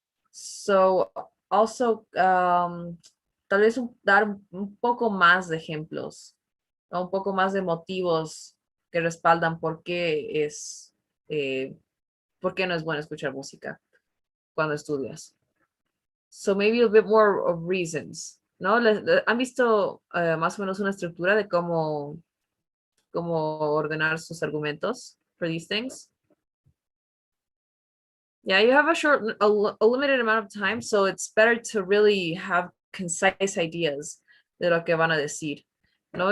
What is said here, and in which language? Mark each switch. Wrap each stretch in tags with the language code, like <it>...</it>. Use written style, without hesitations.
<es>So also tal vez dar un poco más de ejemplos, ¿no? Un poco más de motivos que respaldan por qué no es bueno escuchar música cuando estudias.</es> <en>So maybe a bit more of reasons, ¿no?</en> <es>¿Han visto más o menos una estructura de cómo ordenar sus argumentos</es> <en>for these things? Yeah, you have a limited amount of time, so it's better to really have concise ideas</en> <es>de lo que van a decir, ¿no?</es>